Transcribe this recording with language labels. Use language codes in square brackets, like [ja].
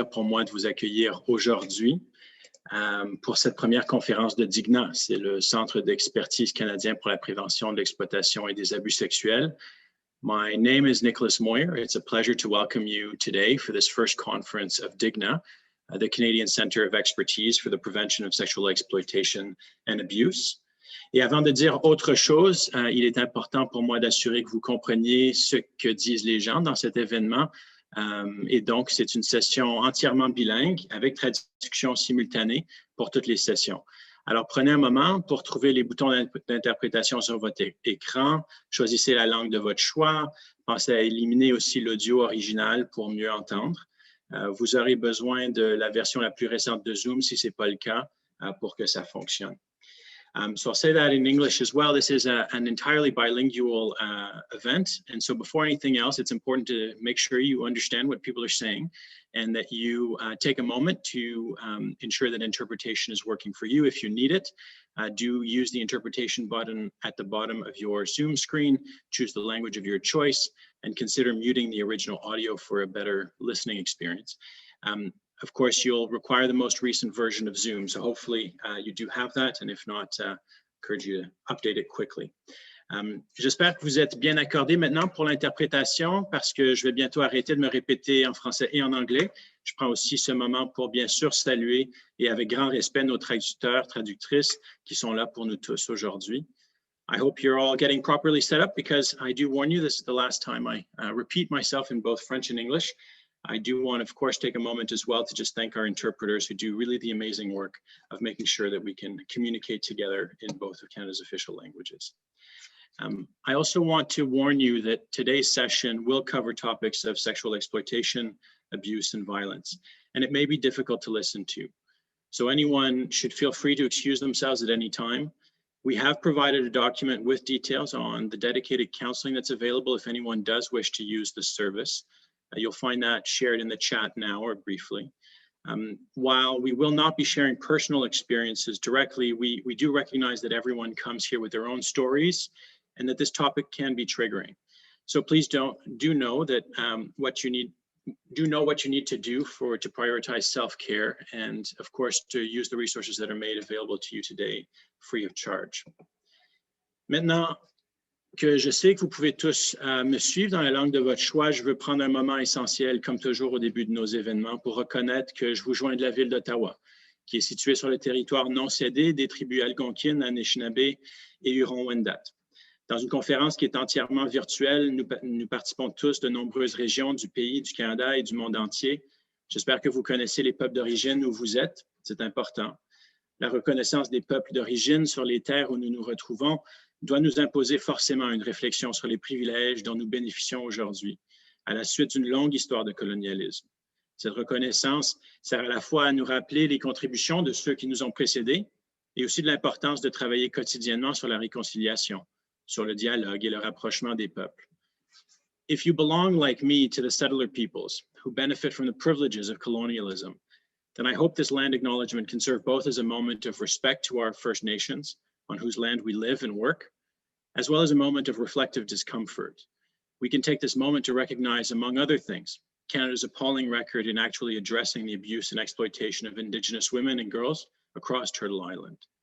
[fr] Pour moi de vous accueillir aujourd'hui pour cette première conférence de DIGNA. C'est le Centre d'expertise canadien pour la prévention de l'exploitation et des abus sexuels. [en] My name is Nicholas Moyer. It's a pleasure to welcome you today for this first conference of DIGNA, the Canadian Centre of Expertise for the Prevention of Sexual Exploitation and Abuse. [fr] Et avant de dire autre chose, il est important pour moi d'assurer que vous compreniez ce que disent les gens dans cet événement. Et donc, c'est une session entièrement bilingue avec traduction simultanée pour toutes les sessions. Alors, prenez un moment pour trouver les boutons d'interprétation sur votre écran. Choisissez la langue de votre choix. Pensez à éliminer aussi l'audio original pour mieux entendre. Vous aurez besoin de la version la plus récente de Zoom si ce n'est pas le cas pour que ça fonctionne. [en] So I'll say that in English as well. This is an entirely bilingual event. And so before anything else, it's important to make sure you understand what people are saying and that you take a moment to ensure that interpretation is working for you. If you need it, do use the interpretation button at the bottom of your Zoom screen, choose the language of your choice, and consider muting the original audio for a better listening experience. Of course, you'll require the most recent version of Zoom, so hopefully you do have that, and if not, encourage you to update it quickly. [fr] J'espère que vous êtes bien accordés maintenant pour l'interprétation parce que je vais bientôt arrêter de me répéter en français et en anglais. Je prends aussi ce moment pour bien sûr saluer et avec grand respect nos traducteurs, traductrices qui sont là pour nous tous aujourd'hui. [en] I hope you're all getting properly set up because I do warn you, this is the last time I repeat myself in both French and English. I do want to, of course, take a moment as well to just thank our interpreters who do really the amazing work of making sure that we can communicate together in both of Canada's official languages. I also want to warn you that today's session will cover topics of sexual exploitation, abuse, and violence, and it may be difficult to listen to. So anyone should feel free to excuse themselves at any time. We have provided a document with details on the dedicated counseling that's available if anyone does wish to use the service. You'll find that shared in the chat now or briefly. While we will not be sharing personal experiences directly, we do recognize that everyone comes here with their own stories and that this topic can be triggering. So please do know that what you need to do to prioritize self-care and of course to use the resources that are made available to you today free of charge. [fr] Maintenant, que je sais que vous pouvez tous me suivre dans la langue de votre choix, je veux prendre un moment essentiel, comme toujours au début de nos événements, pour reconnaître que je vous joins de la ville d'Ottawa, qui est située sur le territoire non cédé des tribus algonquines, Anishinaabe et Huron-Wendat. Dans une conférence qui est entièrement virtuelle, nous participons tous de nombreuses régions du pays, du Canada et du monde entier. J'espère que vous connaissez les peuples d'origine où vous êtes, c'est important. La reconnaissance des peuples d'origine sur les terres où nous nous retrouvons doit nous imposer forcément une réflexion sur les privilèges dont nous bénéficions aujourd'hui, à la suite d'une longue histoire de colonialisme. Cette reconnaissance sert à la fois à nous rappeler les contributions de ceux qui nous ont précédés et aussi de l'importance de travailler quotidiennement sur la réconciliation, sur le dialogue et le rapprochement des peuples. [en] If you belong like me to the settler peoples who benefit from the privileges of colonialism, then I hope this land acknowledgement can serve both as a moment of respect to our First Nations, on whose land we live and work, as well as a moment of reflective discomfort. We can take this moment to recognize, among other things, Canada's appalling record in actually addressing the abuse and exploitation of Indigenous women and girls across Turtle Island.